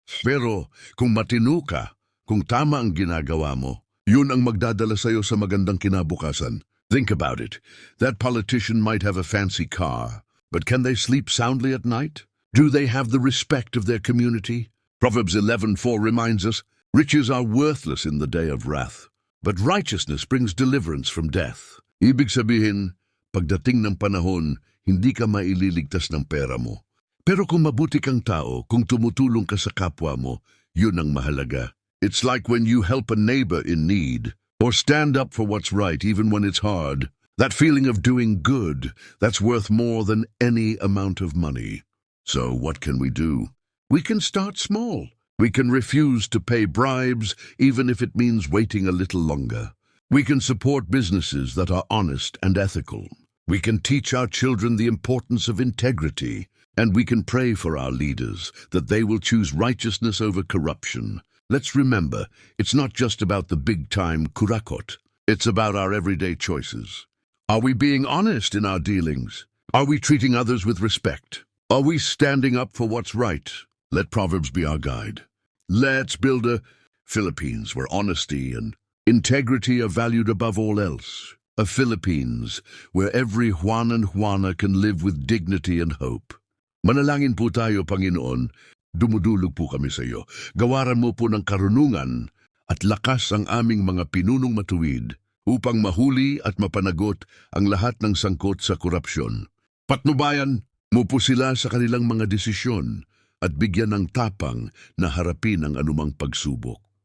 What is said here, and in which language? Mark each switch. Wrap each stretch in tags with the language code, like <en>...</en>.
<tl>Pero kung matino ka, kung tama ang ginagawa mo, yun ang magdadala sa'yo sa magandang kinabukasan.</tl> <en>Think about it. That politician might have a fancy car, but can they sleep soundly at night? Do they have the respect of their community? Proverbs 11:4 reminds us, riches are worthless in the day of wrath, but righteousness brings deliverance from death.</en> <tl>Ibig sabihin, pagdating ng panahon, hindi ka maililigtas ng pera mo. Pero kung mabuti kang tao, kung tumutulong ka sa kapwa mo, yun ang mahalaga.</tl> <en>It's like when you help a neighbor in need, or stand up for what's right even when it's hard. That feeling of doing good, that's worth more than any amount of money. So what can we do? We can start small. We can refuse to pay bribes, even if it means waiting a little longer. We can support businesses that are honest and ethical. We can teach our children the importance of integrity, and we can pray for our leaders that they will choose righteousness over corruption. Let's remember, it's not just about the big-time Curacot. It's about our everyday choices. Are we being honest in our dealings? Are we treating others with respect? Are we standing up for what's right? Let Proverbs be our guide. Let's build a Philippines where honesty and integrity are valued above all else. A Philippines where every Juan and Juana can live with dignity and hope.</en> <tl>Manalangin po tayo, Panginoon. Dumudulog po kami sa iyo. Gawaran mo po ng karunungan at lakas ang aming mga pinunong matuwid upang mahuli at mapanagot ang lahat ng sangkot sa korupsyon. Patnubayan mo po sila sa kanilang mga desisyon at bigyan ng tapang na harapin ang anumang pagsubok.</tl>